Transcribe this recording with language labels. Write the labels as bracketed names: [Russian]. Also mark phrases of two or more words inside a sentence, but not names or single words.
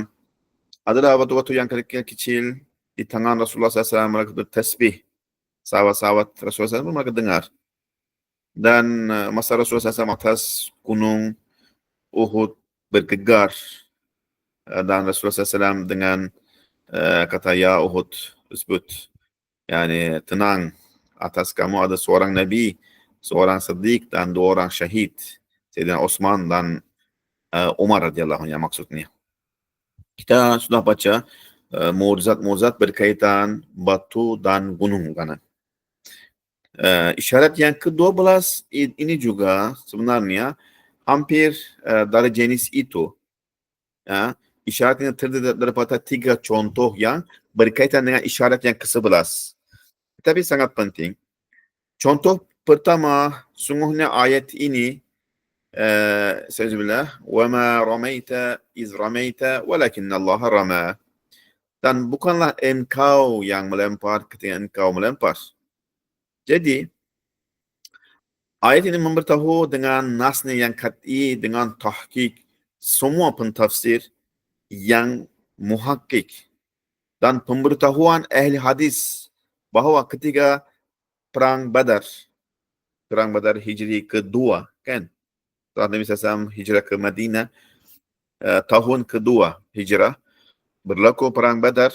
[Malay] Adalah batu-batu yang kecil di tangan Rasulullah SAW, mereka bertasbih. Sahabat-sahabat Rasulullah SAW mereka dengar. Dan masa Rasulullah SAW atas gunung Uhud bergegar, dan Rasulullah SAW dengan kata ya Uhud tersebut, yani tenang, atas kamu ada seorang Nabi, seorang Siddiq dan 2 orang syahid, Sayyidina Osman dan Umar [Arabic] رضي الله عنه [Malay] maksudnya. Kita sudah baca mukjizat-mukjizat berkaitan batu dan gunung kan. Isyarat yang ke-12 ini juga sebenarnya hampir dari jenis itu. Ya, isyarat yang terdiri daripada 3 contoh yang berkaitan dengan isyarat yang ke-11. Tapi sangat penting. Contoh pertama, sungguhnya ayat ini, [Arabic] Bismillah, وَمَا رَمَيْتَ إِذْ رَمَيْتَ وَلَكِنَّ اللَّهَ رَمَى. [Malay] Dan bukanlah engkau yang melempar ketika engkau melempar. Jadi, ayat ini memberitahu dengan nasnya yang qat'i, dengan tahqiq semua pentafsir yang muhakkik dan pemberitahuan ahli hadis bahawa ketika perang Badar Hijri kedua, kan? Setelah Nabi SAW hijrah ke Madinah, tahun kedua hijrah, berlaku perang Badar.